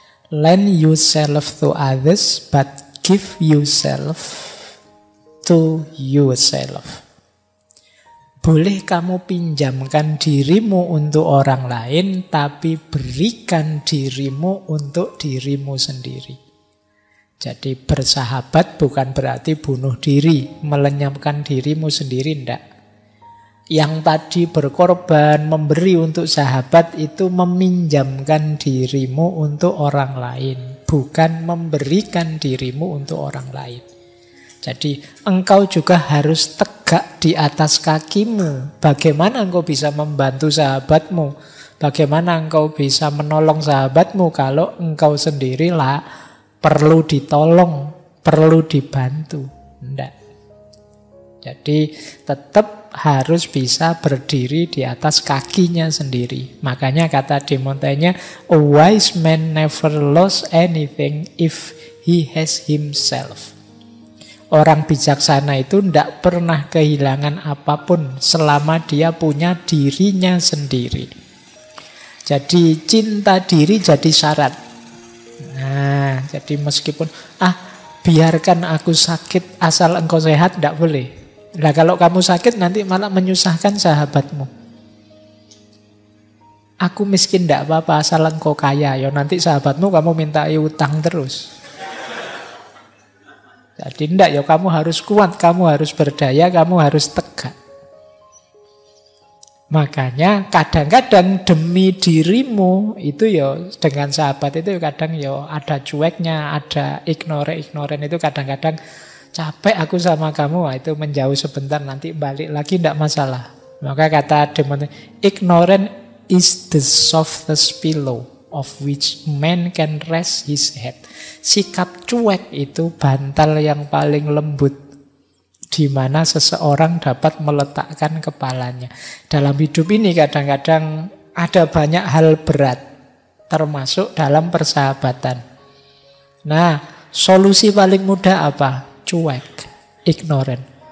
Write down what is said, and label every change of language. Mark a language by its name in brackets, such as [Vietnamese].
[English] Lend yourself to others, but give yourself to yourself. [Indonesian] Boleh kamu pinjamkan dirimu untuk orang lain, tapi berikan dirimu untuk dirimu sendiri. Jadi bersahabat bukan berarti bunuh diri, melenyapkan dirimu sendiri, enggak. Yang tadi berkorban, memberi untuk sahabat itu meminjamkan dirimu untuk orang lain, bukan memberikan dirimu untuk orang lain. Jadi engkau juga harus tegak di atas kakimu. Bagaimana engkau bisa membantu sahabatmu? Bagaimana engkau bisa menolong sahabatmu kalau engkau sendirilah perlu ditolong, perlu dibantu? Enggak. Jadi tetap harus bisa berdiri di atas kakinya sendiri. Makanya kata De Montaigne, [English] a wise man never lost anything if he has himself. [Indonesian] Orang bijaksana itu tidak pernah kehilangan apapun selama dia punya dirinya sendiri. Jadi cinta diri jadi syarat. Nah, jadi meskipun biarkan aku sakit asal engkau sehat, tidak boleh. Nah, kalau kamu sakit nanti malah menyusahkan sahabatmu. Aku miskin tidak apa-apa asal engkau kaya. Ya nanti sahabatmu kamu minta utang terus. Jadi tidak, ya kamu harus kuat, kamu harus berdaya, kamu harus tegak. Makanya kadang-kadang demi dirimu itu ya dengan sahabat itu kadang ya ada cueknya, ada ignoran itu kadang-kadang capek aku sama kamu, itu menjauh sebentar nanti balik lagi tidak masalah. Maka kata De Montaigne, [English] ignorant is the softest pillow of which man can rest his head. [Indonesian] Sikap cuek itu bantal yang paling lembut di mana seseorang dapat meletakkan kepalanya. Dalam hidup ini kadang-kadang ada banyak hal berat, termasuk dalam persahabatan. Nah, solusi paling mudah apa? Cuek, ignorant.